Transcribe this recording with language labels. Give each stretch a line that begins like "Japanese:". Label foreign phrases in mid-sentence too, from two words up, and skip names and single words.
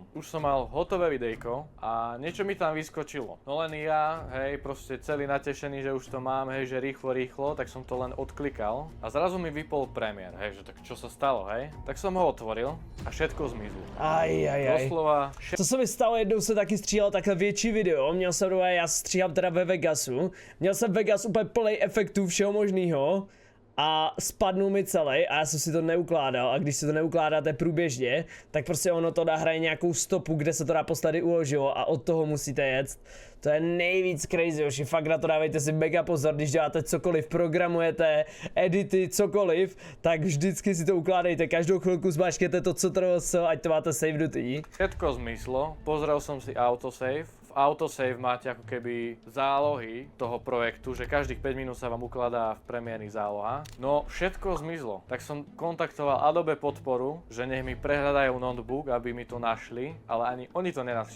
Slovak: Už som mal hotové videjko a niečo mi tam vyskočilo. No len ja, hej, proste celý natešený, že už to mám, hej, že rýchlo, tak som to len odklikal a zrazu mi vypol Premiér, hej, že tak čo sa stalo, hej? Tak som ho otvoril a všetko zmizlo. Doslova
Czech: To se mi stalo, jednou se taky stříhal takhle větší video, měl jsem doma, já stříhám teda ve Vegasu, měl jsem Vegas úplně plný efektů všeho možného a spadnul mi celý a já jsem si to neukládal a když si to neukládáte průběžně, tak prostě ono to nahraje nějakou stopu, kde se to naposledy uložilo a od toho musíte jet. To je nejvíc crazy, oši, fakt na to dávejte si mega pozor, když děláte cokoliv, programujete, edity, cokoliv, tak vždycky si to ukládejte, každou chvilku zmáčkněte to, co trvalo, ať to máte savenutý.
Slovak: všetko zmizlo, pozrel som si autosave. V autosave máte ako keby zálohy toho projektu, že každých 5 minút sa vám ukladá v premiérnych zálohách. No všetko zmizlo. Tak som kontaktoval Adobe podporu, že nech mi prehľadajú notebook, aby mi to našli, ale ani oni to nenašli.